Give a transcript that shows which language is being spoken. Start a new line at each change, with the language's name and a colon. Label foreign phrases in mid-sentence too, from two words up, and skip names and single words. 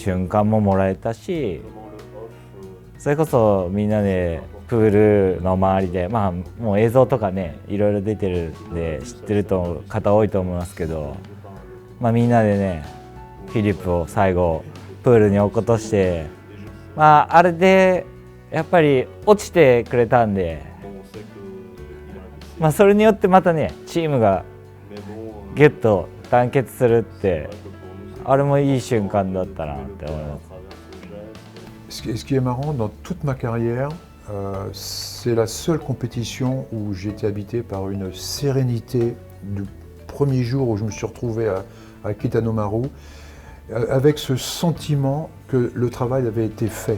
Japanese: 瞬間ももらえたし、それこそみんなでプールの周りで、まあもう映像とかねいろいろ出てるんで知ってる方多いと思いますけど、まあ、みんなでねフィリップを最後プールに落っことして、まああれでやっぱり落ちてくれたんで、まあそれによってまたねチームがギュッと団結するって、あれもいい瞬間だったなって思います。
French: Ce qui est marrant, dans toute ma carrière, c'est la seule compétition où j'ai été habité par une sérénité du premier jour où je me suis retrouvé à Kitanomaru, avec ce sentiment que le travail avait été fait.